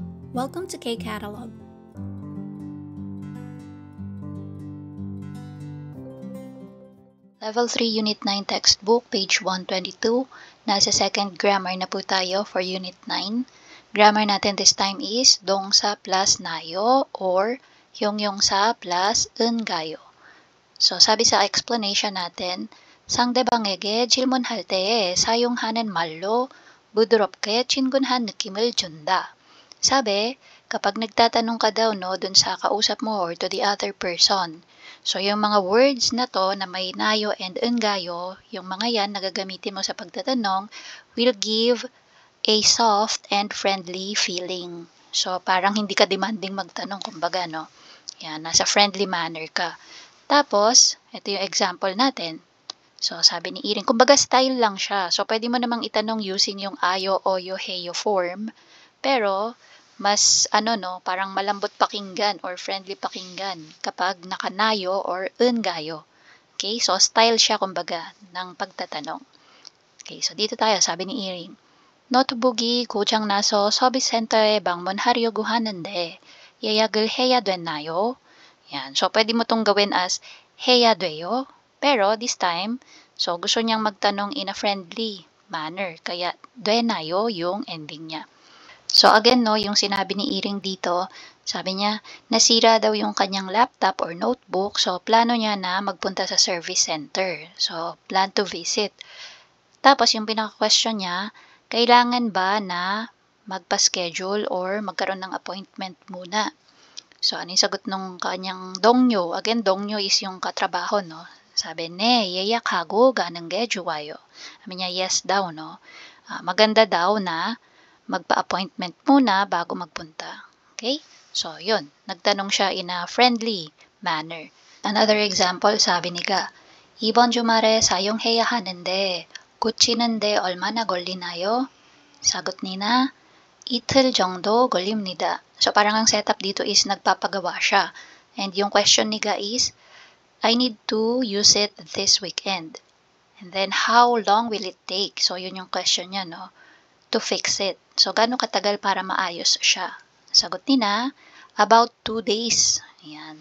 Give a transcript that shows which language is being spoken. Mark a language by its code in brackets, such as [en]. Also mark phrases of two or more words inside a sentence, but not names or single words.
[en] Welcome to K-Catalog. Level 3 Unit 9 Textbook, page 122. [tl] Nasa [en] second grammar [tl] na po tayo for Unit 9. Grammar natin [en] this time [tl] is dongsa plus nayo or hyongyongsa plus 은가요. So sabi sa explanation natin, [ko] 상대방에게 질문할 때에 사용하는 말로 부드럽게 친근한 느낌을 준다. [tl] Sabi, kapag nagtatanong ka daw dun sa kausap mo or [en] to the other person, [tl] so yung mga words na to na may nayo and 은가요, yung mga yan na gagamitin mo sa pagtatanong [en] will give a soft and friendly feeling. [tl] So parang hindi ka demanding magtanong, kumbaga Yan, nasa [en] friendly manner [tl] ka. Tapos, ito yung example natin. So sabi ni Iring, kumbaga style lang siya. So pwede mo namang itanong using yung ayo, oyo, [en] heyo form. [tl] Pero mas parang malambot pakinggan or friendly pakinggan kapag nakanayo or 은가요. Okay, so style siya kumbaga ng pagtatanong. Okay, so dito tayo, sabi ni Iring. [ko] 노트북이 고장 나서 서비스 센터에 방문하려고 하는데 예약을 해야 됐나요? [tl] Yan, so pwede mo tong gawin as [ko] 해야 돼요. [tl] Pero [en] this time, [tl] so gusto niyang magtanong [en] in a friendly manner. [tl] Kaya 되나요 yung ending niya. So again, yung sinabi ni Iring dito, sabi niya, nasira daw yung kanyang laptop or notebook, so plano niya na magpunta sa [en] service center. So, plan to visit. [tl] Tapos, yung pinaka-question niya, kailangan ba na magpa-schedule or magkaroon ng appointment muna? So, ano yung sagot ng kanyang 동료? Again, 동료 is yung katrabaho, Sabi, [ko] 네, 예약하고 가는 게 좋아요. [tl] Sabi niya, yes daw, maganda daw na magpa-appointment muna bago magpunta. Okay? So, yun. Nagtanong siya [en] in a friendly manner. Another example, [tl] sabi ni Ga, [ko] 이번 주말에 사용해야 하는데 고치는데 얼마나 걸리나요? [tl] Sagot ni Na, [ko] 이틀 정도 걸립니다. [tl] So, parang ang setup dito is nagpapagawa siya. [en] And [tl] yung question ni Ga [en] is, I need to use it this weekend. And then, how long will it take? So, [tl] yun yung question niya, [en] to fix it. So, [tl] gaano katagal para maayos siya? Sagot ni Na, [en] about 2 days. Ayan.